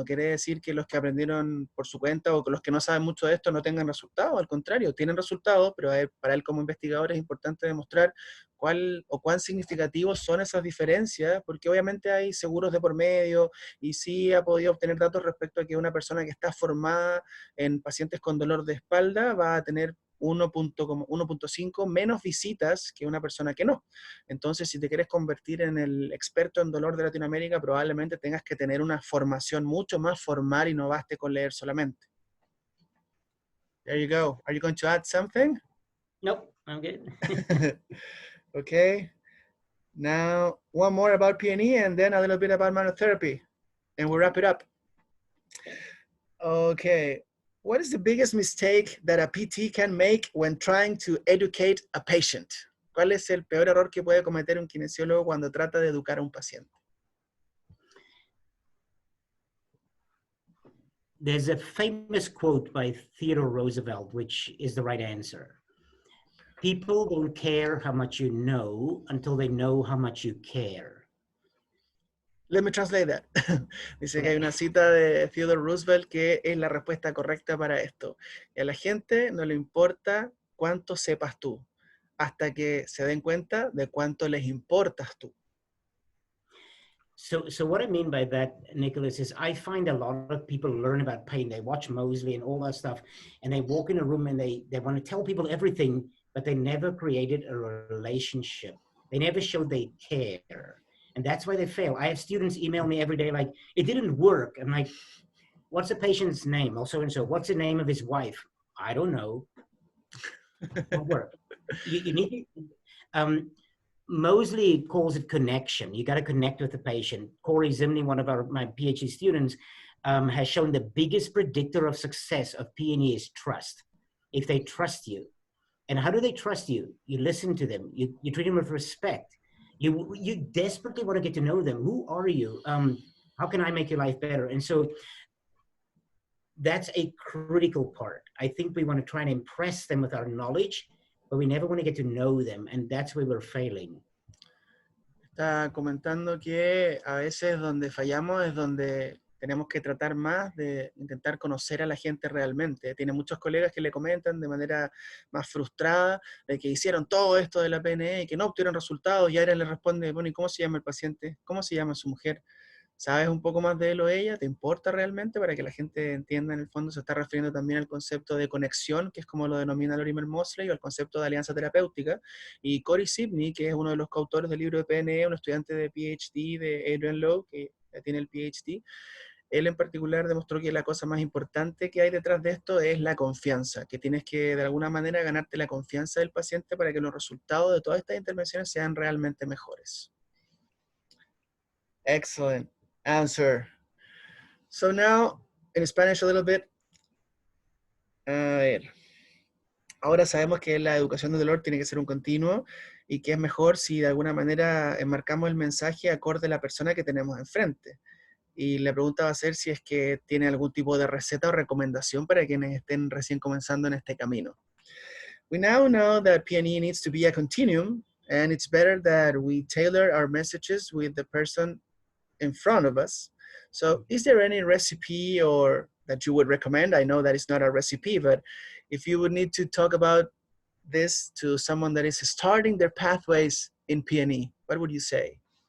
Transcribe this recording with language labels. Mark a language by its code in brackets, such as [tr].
[es] No quiere decir que los que aprendieron por su cuenta o que los que no saben mucho de esto no tengan resultados, al contrario, tienen resultados, pero para él como investigador es importante demostrar cuál o cuán significativos son esas diferencias, porque obviamente hay seguros de por medio, y sí ha podido obtener datos respecto a que una persona que está formada en pacientes con dolor de espalda va a tener 1.5 menos visitas que una persona que no. Entonces, si te quieres convertir en el experto en dolor de Latinoamérica, probablemente tengas que tener una formación mucho más formal y no baste con leer solamente. [en] There you go. Are you going to add something? Nope, I'm good. Okay. Now, one more about PNE and then a little bit about monotherapy, and we'll wrap it up. Okay. What is the biggest mistake that a PT can make when trying to educate a patient? [es] ¿Cuál es el peor error que puede cometer un kinesiólogo cuando trata de educar a un paciente? [en] There's a famous quote by Theodore Roosevelt, which is the right answer. People don't care how much you know until they know how much you care. Let me translate that. [es] Dice que hay una cita de Theodore Roosevelt que es la respuesta correcta para esto. Y a la gente no le importa cuánto sepas tú, hasta que se den cuenta de cuánto les importas tú. [en] So what I mean by that, Nicolás, is I find a lot of people learn about pain. They watch Moseley and all that stuff, and they walk in a room and they want to tell people everything, but they never created a relationship. They never showed they care. And that's why they fail. I have students email me every day like, it didn't work. I'm like, what's the patient's name? Also, and so what's the name of his wife? I don't know. It won't work. You need to, Moseley calls it connection. You got to connect with the patient. Corey Zimney, one of my PhD students, has shown the biggest predictor of success of P&E is trust. If they trust you. And how do they trust you? You listen to them. You treat them with respect. You desperately want to get to know them. Who are you? How can I make your life better? And so that's a critical part. I think we want to try and impress them with our knowledge, but we never want to get to know them, and that's where we're failing. [es] Está comentando que a veces donde fallamos es donde tenemos que tratar más de intentar conocer a la gente realmente. Tiene muchos colegas que le comentan de manera más frustrada de que hicieron todo esto de la PNE y que no obtuvieron resultados, y Adriaan le responde, bueno, ¿y cómo se llama el paciente? ¿Cómo se llama su mujer? ¿Sabes un poco más de él o ella? ¿Te importa realmente? Para que la gente entienda, en el fondo se está refiriendo también al concepto de conexión, que es como lo denomina Lorimer Moseley, o al concepto de alianza terapéutica. Y Corey Sidney, que es uno de los coautores del libro de PNE, un estudiante de PhD de Adriaan Louw, que ya tiene el PhD, él en particular demostró que la cosa más importante que hay detrás de esto es la confianza, que tienes que de alguna manera ganarte la confianza del paciente para que los resultados de todas estas intervenciones sean realmente mejores. [en] Excellent answer. So now, in Spanish a little bit. [es] A ver. Ahora sabemos que la educación del dolor tiene que ser un continuo y que es mejor si de alguna manera enmarcamos el mensaje acorde a la persona que tenemos enfrente. Y la pregunta va a ser si es que tiene algún tipo de receta o recomendación para quienes estén recién comenzando en este camino. [en] We now know that PNE needs to be a continuum, and it's better that we tailor our messages with the person in front of us. So is there any recipe or that you would recommend? I know that it's not a recipe, but if you would need to talk about this to someone that is starting their pathways in PNE, what would you say?